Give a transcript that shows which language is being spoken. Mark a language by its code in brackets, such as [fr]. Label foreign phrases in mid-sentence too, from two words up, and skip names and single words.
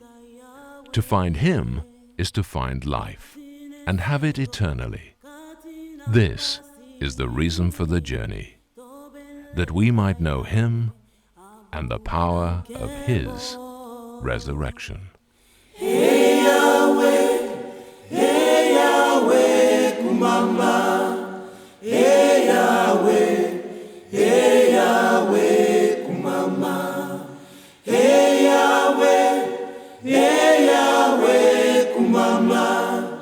[en] To find Him is to find life and have it eternally. This is the reason for the journey, that we might know Him and the power of His resurrection. Hey Yahweh, kumama. Hey Yahweh, kumama. Hey Yahweh, kumama.